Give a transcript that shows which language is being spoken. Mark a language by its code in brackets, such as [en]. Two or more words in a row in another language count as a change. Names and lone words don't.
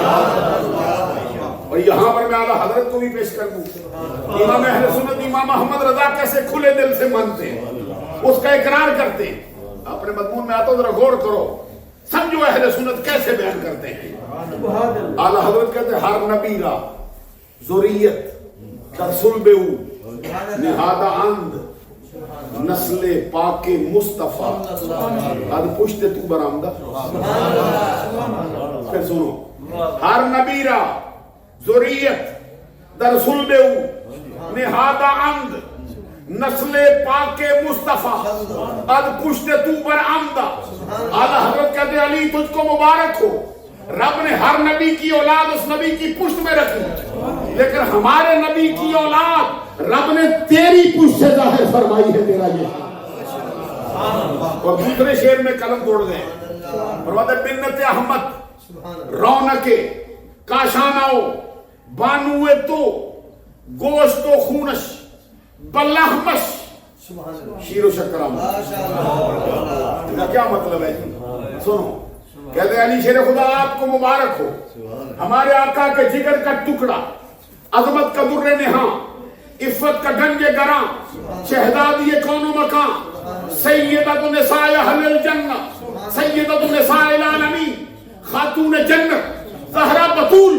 [ur] اور یہاں پر میں اعلیٰ حضرت کو بھی پیش کر دوں، امام اہل سنت امام احمد رضا کیسے کھلے دل سے مانتے ہیں، اس کا اقرار کرتے ہیں۔ اپنے مضمون میں آتا ذرا غور کرو، سمجھو اہل سنت کیسے بیان کرتے ہیں۔ اعلیٰ حضرت کہتے ہیں [fa] ہر نبی را ذریت در صلبہ نہادہ اند نسل پاک مصطفیٰ اد پشت تو برآمدہ۔ [ur] پھر سنو، [fa] ہر نبی را ذریت در صلبہ نہادہ اند نسل پاک مصطفیٰ اد پشت تو برآمدہ۔ [ur] اعلیٰ حضرت کہتے ہیں علی تجھ کو مبارک ہو، رب نے ہر نبی کی اولاد اس نبی کی پشت میں رکھی، لیکن ہمارے نبی کی اولاد رب نے تیری پشت سے ظاہر فرمائی ہے تیرا یہ۔ اور دوسرے شعر میں قلم توڑ گئے، فرماتے [fa] بنت احمد رونق کاشاناؤ بانوے تو گوشت و خونش بلحمش شیر و شکرام۔ [ur] کیا مطلب ہے؟ سنو، کہتے ہیں علی شیر خدا آپ کو مبارک ہو، ہمارے آقا کے جگر کا ٹکڑا، عظمت کا در نہاں، عفت کا گنج گراں، شہزادی کون و مکان، [ar] سیدۃ نساء اہل الجنہ، سیدۃ نساء العالمین، [ur] خاتون جنت زہرا بطول۔